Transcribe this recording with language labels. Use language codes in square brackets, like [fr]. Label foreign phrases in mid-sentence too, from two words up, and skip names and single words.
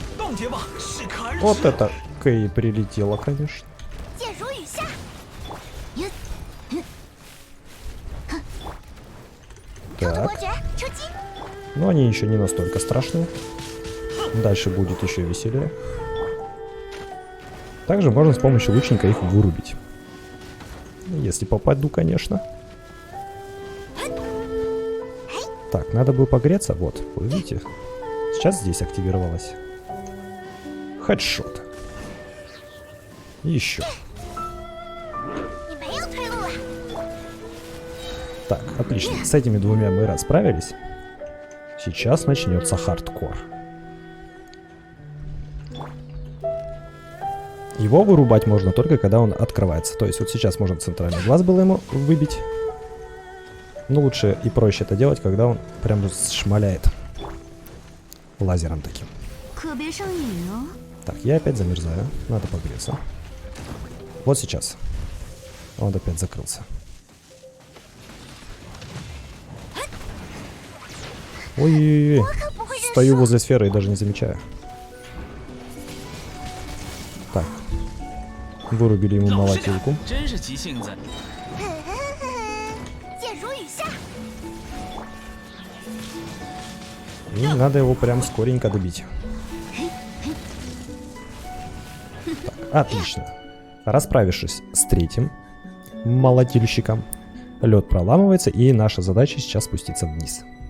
[ru] Вот это Кэй прилетело, конечно. [zh] 剑如雨下。 [ru] Так, [zh] 伯爵出击！ [ru] но они еще не настолько страшны. Дальше будет еще веселее. Также можно с помощью лучника их вырубить. Если попаду, конечно. Так, надо бы погреться. Вот, вы видите? Сейчас здесь активировалось. Хедшот. Еще. [zh] 你没有退路了。 [ru] Так, отлично. С этими двумя мы расправились. Сейчас начнется хардкор. Его вырубать можно только когда он открывается. То есть вот сейчас можно центральный глаз было ему выбить. Но лучше и проще это делать, когда он прям шмаляет лазером таким. [zh] 可别上瘾哦。 [ru] Так, я опять замерзаю. Надо погреться. Вот сейчас. Он опять закрылся. Ой-ой-ой. Стою возле сферы и даже не замечаю. Так. Вырубили ему молотилку. [zh] 真是急性子。剑如雨下。 [ru] И надо его прям скоренько добить. Так, отлично. Расправившись с третьим молотильщиком, лед проламывается, и наша задача сейчас спуститься вниз.